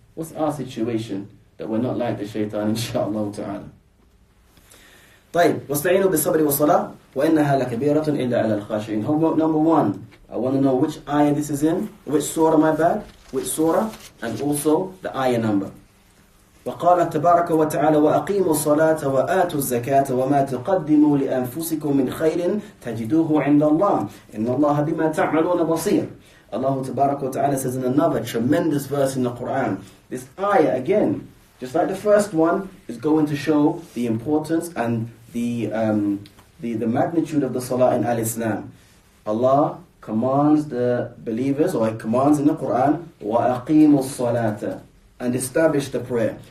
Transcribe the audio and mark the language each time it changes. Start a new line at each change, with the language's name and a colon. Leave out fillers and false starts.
English: What's our situation? That we're not like the shaitan, inshaAllah ta'ala.
Arabic: طيب, وَاسْتَعِينُوا بِالصَّبْرِ وَالصَّلَاةِ وَإِنَّهَا لَكَبِيرَةٌ إِلَّا عَلَى الْخَاشِعِينَ.
English: Homework number 1. I want to know which ayah this is in, which surah, which surah, and also the ayah number.
Arabic: وقال تبارك وتعالى وأقيموا الصلاة وآتوا الزكاة وما تقدموا لأنفسكم من خير تجدوه عند الله إن الله بما تعملون بصير.
English: Allah Tabarak wa Ta'ala says in another tremendous verse in the Quran, this ayah again, just like the first one, is going to show the importance and the magnitude of the Salah in Al-Islam. Allah commands the believers, or He commands in the Quran,
Arabic: وَأَقِيمُوا الصَّلَاةَ,
English: and establish the prayer.